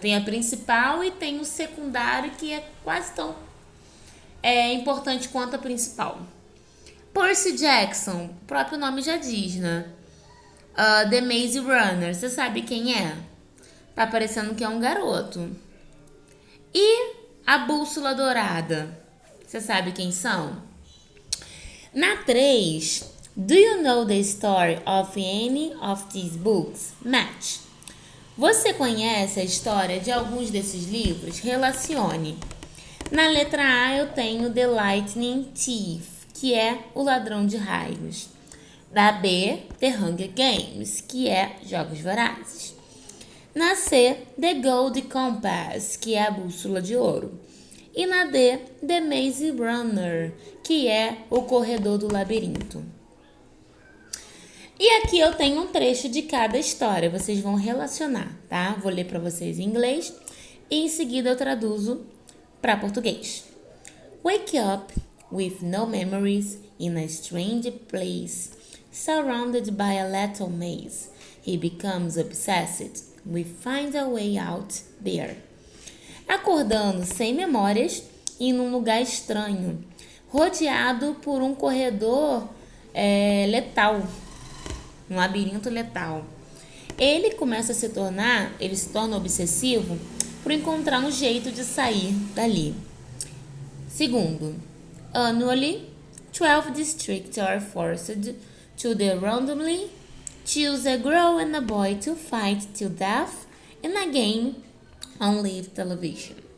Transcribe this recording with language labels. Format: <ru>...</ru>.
<pt>Tem a principal e tem o secundário, que é quase tão importante quanto a principal. Percy Jackson, o próprio nome já diz, né? The Maze Runner, você sabe quem é? Tá parecendo que é um garoto. E a Bússola Dourada, você sabe quem são?</pt> <en>Na 3, do you know the story of any of these books? Match.</en> <pt>Você conhece a história de alguns desses livros? Relacione. Na letra A eu tenho The Lightning Thief, que é o ladrão de raios. Na B, The Hunger Games, que é Jogos Vorazes. Na C, The Gold Compass, que é a bússola de ouro. E na D, The Maze Runner, que é o corredor do labirinto. E aqui eu tenho um trecho de cada história, vocês vão relacionar, tá? Vou ler para vocês em inglês e em seguida eu traduzo para português.</pt> <en>Wake up with no memories in a strange place, surrounded by a lethal maze. He becomes obsessed with find a way out there.</en> <pt>Acordando sem memórias e num lugar estranho, rodeado por um corredor letal. Um labirinto letal. Ele se torna obsessivo por encontrar um jeito de sair dali.</pt> <en>Segundo, annually, 12 districts are forced to randomly choose a girl and a boy to fight till death in a game on live television.</en>